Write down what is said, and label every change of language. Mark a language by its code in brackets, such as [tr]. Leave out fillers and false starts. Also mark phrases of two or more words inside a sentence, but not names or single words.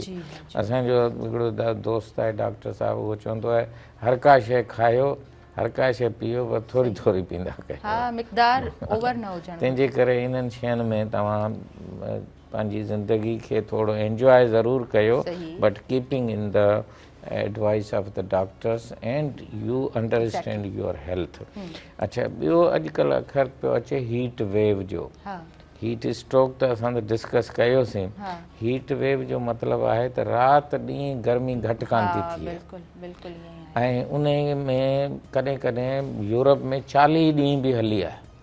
[sd] असांजो हिकिड़ो दोस्त आहे डॉक्टर साहिबु, उहो चवंदो आहे हर का शइ खायो, हर का शइ पीओ, पर थोरी थोरी पींदा कयो। तंहिंजे करे इन्हनि शयुनि में तव्हां पंहिंजी ज़िंदगी खे थोरो एंजॉय ज़रूरु कयो, [en] But keeping in the advice of the doctors and you understand your health. [sd] अच्छा, ॿियो अॼुकल्ह अखर पियो अचे [en] heat wave [sd] जो। [en] heat stroke [sd] त असां त डिस्कस कयोसीं। [en] heat wave [sd] जो मतिलबु आहे त राति ॾींहुं गर्मी घटि कान थी थिए, ऐं उन में कॾहिं कॾहिं यूरोप में 40 ॾींहं बि हली आहे,